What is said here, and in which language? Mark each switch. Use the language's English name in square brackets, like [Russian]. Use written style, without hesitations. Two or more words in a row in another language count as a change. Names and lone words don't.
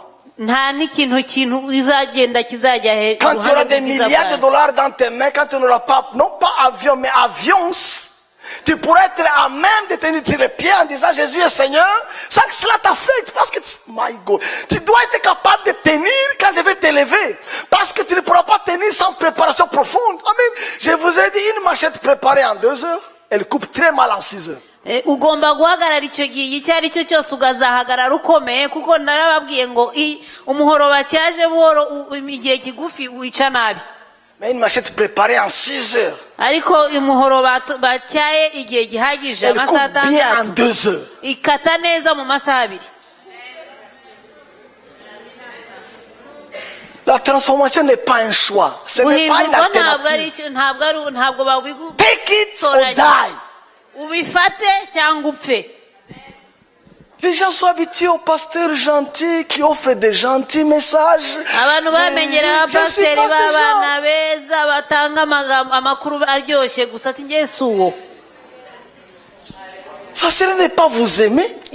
[French] Quand tu auras des milliards de dollars dans tes mains, quand tu n'auras pas, non pas avion, mais avions, tu pourras être à même de tenir sur les pieds en disant Jésus est Seigneur. Ça que cela t'a fait. Parce que, [English] my God, [French] tu dois être capable de tenir quand je vais t'élever. Parce que tu ne pourras pas tenir sans préparation profonde. Amen. Je vous ai dit, une machette préparée en 2 heures, elle coupe très mal en 6 heures. [Kinyarwanda] Ugomba guhagarara icyo gihe icyo ari cyo cyose ugazahagarara ukomeye kuko narababwiye ngo umuhoro batyaje buhoro igihe kigufi wica nabi. [French] Mais une machette préparée en 6 heures, [Kinyarwanda] ariko umuhoro batyaye igihe gihagije amasaha 6 [French] bien en 2 heures. [Kinyarwanda] Ikata neza mu masaha 2. [French] La transformation n'est pas un choix, ce n'est pas une alternative. [English] Take it or die. [French] Les gens sont habitués aux pasteurs gentils qui offrent des gentils messages. Je ne suis pas ce genre. Ça ce n'est pas vous aimer.